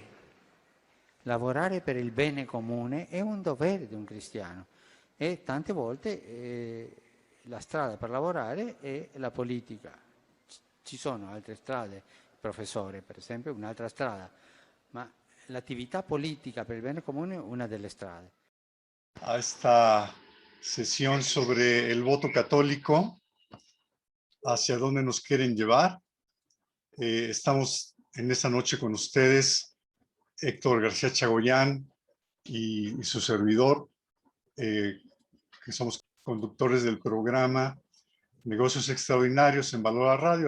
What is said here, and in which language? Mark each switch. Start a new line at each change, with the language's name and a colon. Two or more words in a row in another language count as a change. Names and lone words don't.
Italian: Lavorare per il bene comune è un dovere di un cristiano. E tante volte la strada per lavorare è la politica. Ci sono altre strade, professore per esempio, un'altra strada. Ma l'attività politica per il bene comune è una delle strade.
Spanish: A esta sesión sobre el voto católico, hacia dónde nos quieren llevar. Estamos en esta noche con ustedes, Héctor García Chagoyán y su servidor, que somos conductores del programa Negocios Extraordinarios en Valora Radio.